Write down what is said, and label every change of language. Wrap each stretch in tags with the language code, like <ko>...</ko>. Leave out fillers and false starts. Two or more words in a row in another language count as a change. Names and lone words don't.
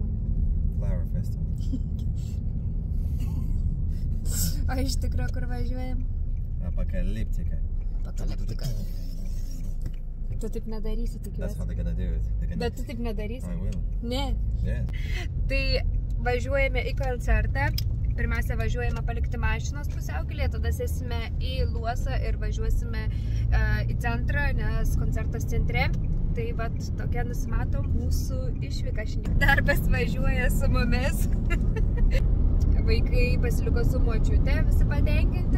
<lt>Flower Festival. O iš tikrųjų, kur važiuojam? Apokaliptika. Apokaliptika. Tu taip nedarysi, tikiuosi.</lt> <en>That's how they're gonna do it.</en> <lt>Bet tu taip nedarysi?</lt> <en>I will.</en> <lt>Ne.</lt> <en>Yeah.</en> <lt>Tai važiuojame į koncertą. Pirmiausia, važiuojame palikti mašinos pusiaukelėje, tada sėsime į Luosą ir važiuosime į centrą, nes koncertas centre. Tai vat tokia nusimatom mūsų išvyka šiandien. Darbas važiuoja su mumis. Vaikai pasiliko su močiute, visi patenkinti.</lt>